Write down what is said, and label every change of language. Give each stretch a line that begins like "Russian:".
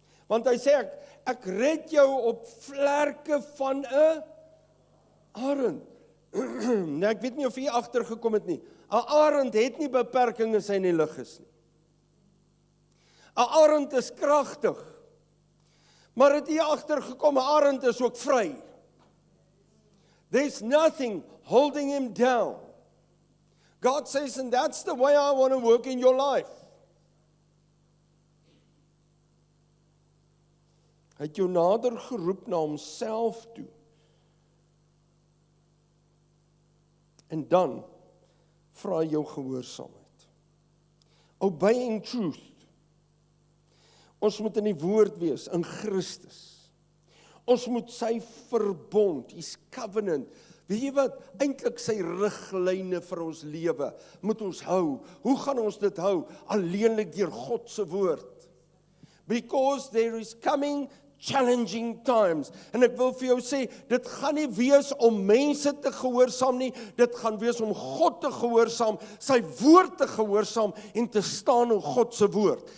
Afrikaans: Want hy sê, ek red jou op vlerke van 'n arend. Nou, ek weet nie of jy agtergekom het nie. 'n Arend het nie beperkings as hy in die lug is nie. 'n Arend is kragtig. Maar het jy agtergekom, 'n arend is ook vry.
English: There's nothing holding him down. God says, and that's the way I want to work in your life.
Afrikaans: Hy het jou nader geroep na homself toe. En dan vra hy jou gehoorsaamheid.
English: Obeying truth.
Afrikaans: Ons moet in die woord wees, in Christus. Ons moet sy verbond,
English: his covenant,
Afrikaans: weet jy wat, eintlik sy riglyne vir ons lewe, moet ons hou. Hoe gaan ons dit hou? Alleenlik deur God se woord.
English: Because there is coming challenging times.
Afrikaans: En ek wil vir jou sê, dit gaan nie wees om mense te gehoorsaam nie, dit gaan wees om God te gehoorsaam, sy woord te gehoorsaam en te staan op God se woord.